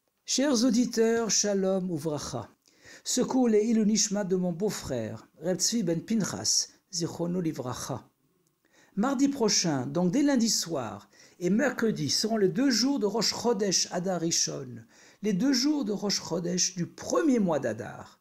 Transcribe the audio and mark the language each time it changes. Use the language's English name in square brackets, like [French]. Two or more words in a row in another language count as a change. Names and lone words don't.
[French] Chers auditeurs, [Hebrew] שלום וברכה. [French] Secours les [Hebrew] עילוי נשמת [French] de mon beau-frère, [Hebrew] Reb Tzvi ben Pinchas, זכרונו לברכה. [French] Mardi prochain, donc dès lundi soir, et mercredi seront les 2 jours de [Hebrew] ראש חודש אדר ראשון, [French] les 2 jours de [Hebrew] ראש חודש [French] du premier mois d'Adar.